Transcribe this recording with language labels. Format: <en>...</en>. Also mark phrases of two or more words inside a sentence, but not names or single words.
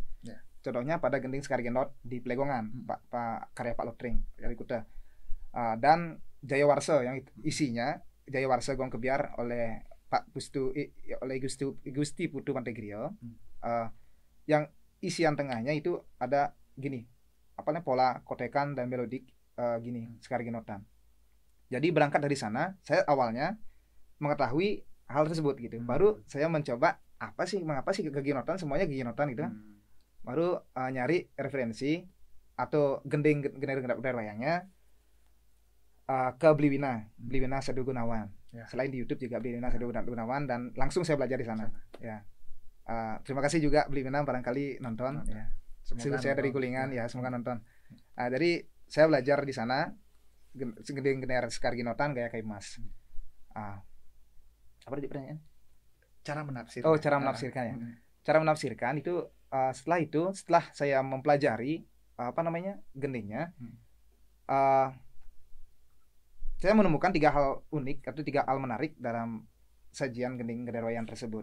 <id>Contohnya pada gending Sekar Genot di Plegongan, karya Pak Lotring dari Kuta, dan Jayawarsa yang isinya Jayawarsa Gong Kebiar oleh Gusti Putu Pantegrio, yang isian tengahnya itu ada gini, pola kotekan dan melodik gini, Sekar Ginotan. Jadi berangkat dari sana, saya awalnya mengetahui hal tersebut gitu. Baru saya mencoba mengapa sih Geginotan, semuanya Geginotan gitu. Baru nyari referensi atau gending ganer wayangnya ke Bliwina Sedu Gunawan. Selain di YouTube juga Bliwina Sedu Gunawan, dan langsung saya belajar di sana. Ya. Terima kasih juga Bliwina barangkali nonton. Ya. Semoga saya dari Kulingan ya, semoga nonton. Jadi saya belajar di sana gending gener sekar ginotan gaya kayu mas. Apa tadi pertanyaan? Cara menafsir. Oh, cara menafsirkan ya. Cara menafsirkan itu setelah saya mempelajari apa namanya gendingnya, saya menemukan 3 hal unik atau 3 hal menarik dalam sajian gending genderwayan tersebut.</id>